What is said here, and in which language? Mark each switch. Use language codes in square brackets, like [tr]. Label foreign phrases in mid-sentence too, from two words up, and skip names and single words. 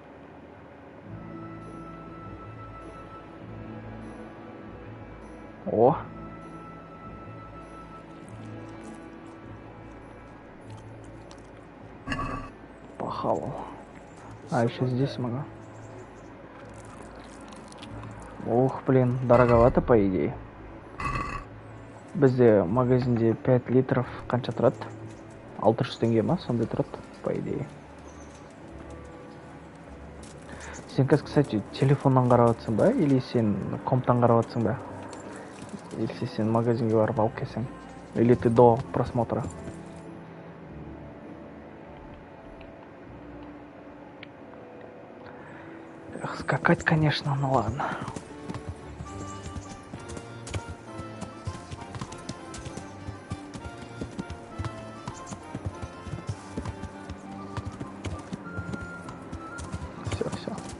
[ru] О! Похавал. А, еще здесь могу. Ух, блин, дороговато, по идее. [kk] Бізде магазинде 5 литров қанша тұрады? 600 теңге ма? Сондай тұрады, [ru] по идее. [kk] Сен қазір, кстати, телефоннан қарап жатсың ба? Или сен комптан қарап жатсың ба? Или сен магазинге барып алып келсең? [ru] Или ты до просмотра? Эх, скакать, конечно, ну ладно. Все.